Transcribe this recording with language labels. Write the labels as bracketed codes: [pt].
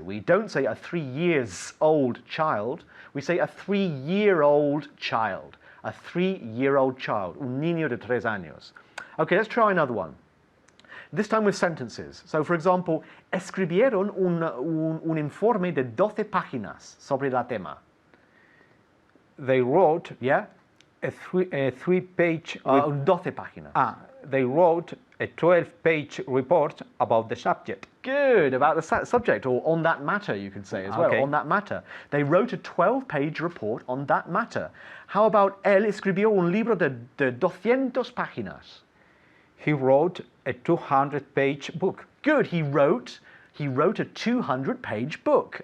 [en] We don't say a 3-years-old child. We say a 3-year-old child. A 3-year-old child. [es] Un niño de 3 años. [en] Okay, let's try another one. This time with sentences. So, for example, [es] escribieron un informe de 12 páginas sobre la tema. [en] They wrote Yeah? a 3-page. [es] 12 páginas. [en] They wrote a 12-page report about the subject. Good, about the subject, or on that matter, you could say as well, Okay. on that matter. They wrote a 12-page report on that matter. How about [es] él escribió un libro de 200 páginas? [en] He wrote a 200-page book. Good, he wrote a 200-page book.